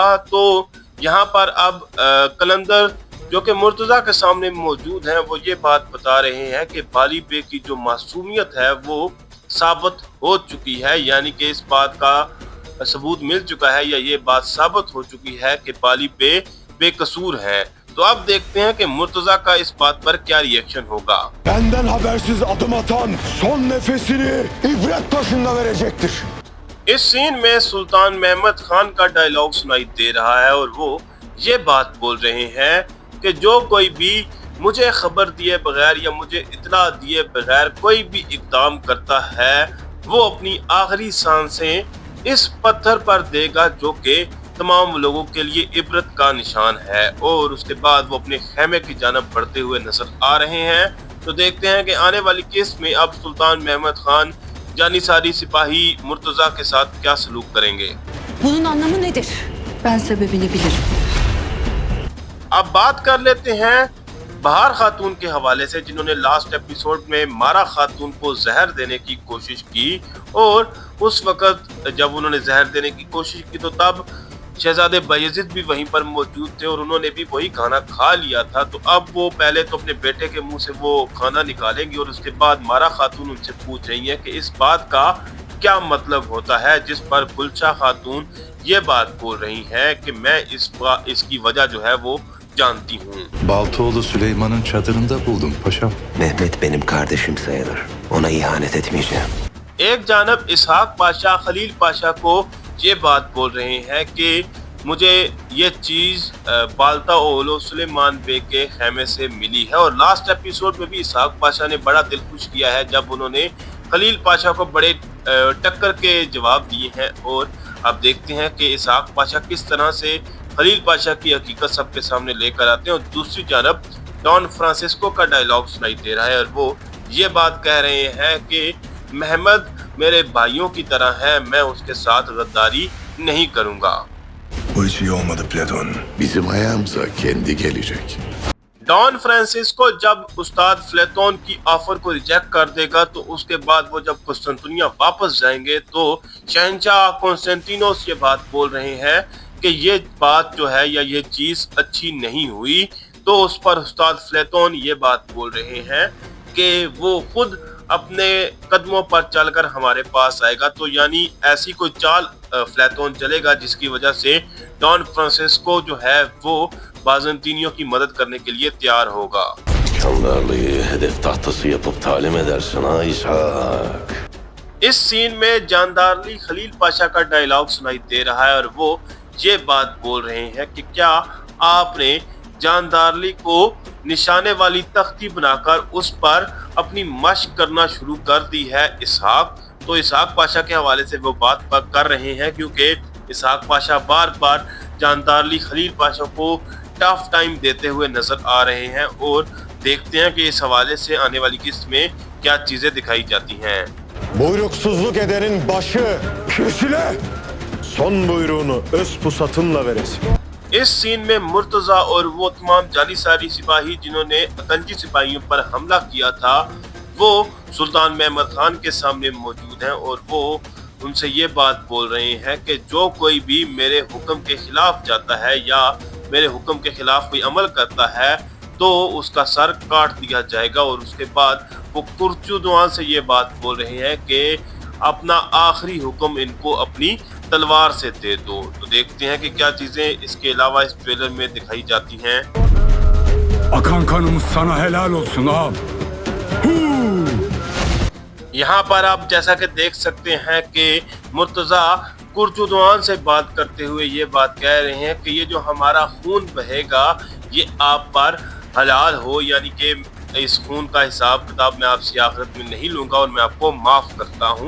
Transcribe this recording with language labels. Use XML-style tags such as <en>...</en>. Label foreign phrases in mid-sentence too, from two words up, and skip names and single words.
<hi>तो यहाँ पर अब कलंदर जो कि मुर्तजा के सामने मौजूद हैं वो ये बात बता रहे हैं कि बाली बे की जो मासूमियत है वो साबित हो चुकी है, यानी कि इस बात का सबूत मिल चुका है या ये बात साबित हो चुकी है कि बाली बे बेकसूर है। तो अब देखते हैं कि मुर्तजा का इस बात पर क्या रिएक्शन होगा।</hi> <tr>Benden habersiz adım atan son nefesini ibret taşında verecektir.</tr> <hi>इस सीन में सुल्तान महमद खान का डायलॉग सुनाई दे रहा है और वो ये बात बोल रहे हैं कि जो कोई भी मुझे खबर दिए बगैर या मुझे इत्तला दिए बगैर कोई भी इक़दाम करता है वो अपनी आखिरी सांसें इस पत्थर पर देगा जो कि तमाम लोगों के लिए इबरत का निशान है। और उसके बाद वो अपने खेमे की जानब बढ़ते हुए नजर आ रहे हैं। तो देखते हैं कि आने वाली किस्त में अब सुल्तान महमद खान जानिसारी सिपाही मुर्तजा के साथ क्या सलूक करेंगे।</hi> <tr>Bunun anlamı nedir? Ben sebebini bilirim.</tr> <hi>अब बात कर लेते हैं बहार खातून के हवाले से, जिन्होंने</hi> <en>last episode</en> <hi>में मारा खातून को जहर देने की कोशिश की। और उस वक्त जब उन्होंने जहर देने की कोशिश की तो तब शहजादे बायजीद भी वहीं पर मौजूद थे और उन्होंने भी वही खाना खा लिया था। तो अब वो पहले तो अपने बेटे के मुंह से वो खाना निकालेंगी और उसके बाद मारा खातून उनसे पूछ रही है कि इस बात का क्या मतलब होता है, जिस पर गुलशा खातून ये बात बोल रही है कि मैं इसकी वजह जो है वो जानती हूँ।</hi> <tr>Baltoğlu Süleyman'ın çadırında buldum paşam. Mehmet benim kardeşim sayılır. Ona ihanet etmeyeceğim.</tr> <hi>एक जानब इसहाक पाशा खलील पाशा को ये बात बोल रहे हैं कि मुझे ये चीज़ बाल्ताओलो सुलेमान बे के खेमे से मिली है। और</hi> <en>last episode</en> <hi>में भी इसहाक पाशा ने बड़ा दिल खुश किया है जब उन्होंने खलील पाशा को बड़े टक्कर के जवाब दिए हैं। और अब देखते हैं कि इसहाक पाशा किस तरह से खलील पाशा की हकीकत सबके सामने लेकर आते हैं। और दूसरी जानब डॉन फ्रांसिस्को का डायलॉग सुनाई दे रहा है और वो ये बात कह रहे हैं कि महमद मेरे भाइयों की तरह है, मैं उसके साथ गद्दारी नहीं करूंगा।</hi> <tr>Bu hiç iyi olmadı Platon. Bizim ayağımıza kendi gelecek.</tr> <hi>डॉन फ्रांसिस्को जब उस्ताद फ्लेटोन की ऑफर को रिजेक्ट कर देगा तो उसके बाद वो जब कुस्तुनतुनिया वापस जाएंगे तो शहंशाह कॉन्स्टेंटिनोस ये बात बोल रहे हैं कि ये बात जो है या ये चीज अच्छी नहीं हुई। तो उस पर उस्ताद फ्लेटोन ये बात बोल रहे हैं कि वो खुद अपने कदमों पर चलकर हमारे पास आएगा। तो यानी ऐसी कोई चाल फ्लेटोन चलेगा जिसकी वजह से डॉन फ्रांसिस्को जो है वो बाज़ंतीनियों की मदद करने के लिए तैयार होगा।</hi> <tr>Kandarlı'yı hedef tahtası yapıp talim edersin ha İshak.</tr> <hi>इस सीन में जानदारली खलील पाशा का डायलॉग सुनाई दे रहा है और वो ये बात बोल रहे हैं कि क्या आपने जानदारली को निशाने वाली तख्ती बनाकर उस पर अपनी मशक करना शुरू कर दी है इसहाक। तो इसहाक पाशा के हवाले से वो बात कर रहे हैं क्योंकि इसहाक पाशा बार बार जानदारली खलील पाशा को</hi> <en>tough time</en> <hi>देते हुए नजर आ रहे हैं और देखते हैं कि इस हवाले से आने वाली किस्त में क्या चीजें दिखाई जाती हैं।</hi> <tr>Buyruksuzluk edenin başı kesile. Son buyruğunu öz pusatınla veresin.</tr> <hi>इस सीन में मुर्तजा और वो तमाम जानिसारी सिपाही जिन्होंने अकंजी सिपाहियों पर हमला किया था वो सुल्तान महमद खान के सामने मौजूद हैं और वो उनसे ये बात बोल रहे हैं कि जो कोई भी मेरे हुक्म के खिलाफ जाता है या मेरे हुक्म के खिलाफ कोई अमल करता है तो उसका सर काट दिया जाएगा। और उसके बाद वो कुर्चुद्वान से ये बात बोल रहे हैं कि अपना आखिरी हुक्म इनको अपनी तलवार से दे दो। तो देखते हैं कि क्या चीजें इसके अलावा इस ट्रेलर में दिखाई जाती हैं।</hi> <tr>Akan kanımız sana helal olsun ağam.</tr> <hi>यहाँ पर आप जैसा कि देख सकते हैं कि मुर्तजा कुर्चुद्वान से बात करते हुए ये बात कह रहे हैं कि ये जो हमारा खून बहेगा ये आप पर हलाल हो, यानी कि इस खून का हिसाब किताब मैं आपसे आखिरत में नहीं लूंगा और मैं आपको माफ करता हूँ।</hi>